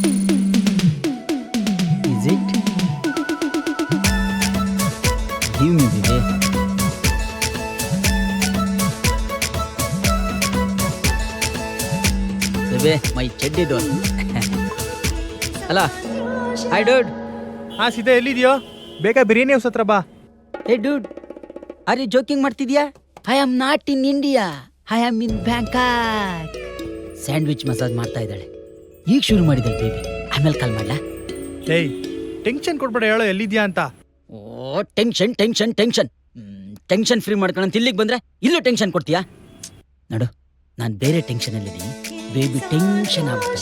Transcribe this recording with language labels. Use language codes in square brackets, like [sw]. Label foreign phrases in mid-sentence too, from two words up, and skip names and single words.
[en] Is it? Give me the day. Bebe, my cheddi doll. Hello. Hi, dude. [kn] ಹಾ ಸೀದಾ ಎಲ್ಲಿದ್ಯೋ? ಬೇಗ ಬಿರಿಯಾನಿ ಹೌಸ್ ಹತ್ರ ಬಾ. [en] Hey, dude. Are you joking ಮಾಡ್ತಿದ್ಯಾ? I am not in India. I am in Bangkok. [kn] ಸ್ಯಾಂಡ್ವಿಚ್ ಮಸಾಜ್ ಮಾಡ್ತಾ ಇದ್ದಾಳೆ. ಈಗ ಶುರು ಮಾಡಿದ್ದಾಳೆ ಬೇಬಿ. ಆಮೇಲೆ ಕಾಲ್ ಮಾಡ್ಲಾ? ಏಯ್ ಟೆನ್ಷನ್ ಕೊಡ್ಬೇಡ, ಹೇಳೋ ಎಲ್ಲಿದ್ಯಾ ಅಂತ. ಓ ಟೆನ್ಷನ್ ಟೆನ್ಷನ್ ಟೆನ್ಷನ್ [en] tension free [kn] ಮಾಡ್ಕೊಳ್ಳೋಂತ ಇಲ್ಲಿಗೆ ಬಂದ್ರೆ ಇಲ್ಲೂ ಟೆನ್ಷನ್ ಕೊಡ್ತೀಯಾ? ನೋಡು, ನಾನು ಬೇರೆ ಟೆನ್ಷನ್ ಅಲ್ಲಿದ್ದೀನಿ. ಬೇಬಿ ಟೆನ್ಷನ್ ಆಗ್ಬಿಡ್ತಾರೆ.